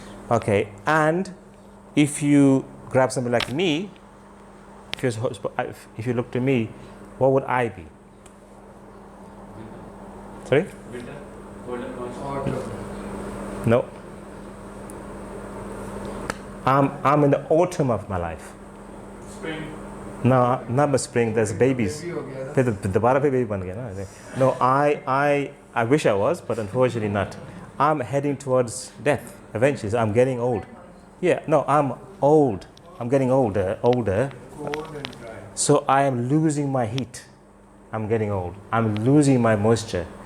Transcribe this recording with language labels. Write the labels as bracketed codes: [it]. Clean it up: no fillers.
[en] Okay, and if you grab somebody like me, if you looked at me, what would I be? Sorry? Winter, cold and moist. Autumn. No. I'm in the autumn of my life. Spring. No, not the spring. There's babies. [hi] दोबारा पे baby बन गया ना. [en] No, I wish I was, but unfortunately not. I'm heading towards death eventually. So I'm getting old. Yeah, no, I'm old. I'm getting older. Cold and dry. So I am losing my heat. I'm getting old. I'm losing my moisture.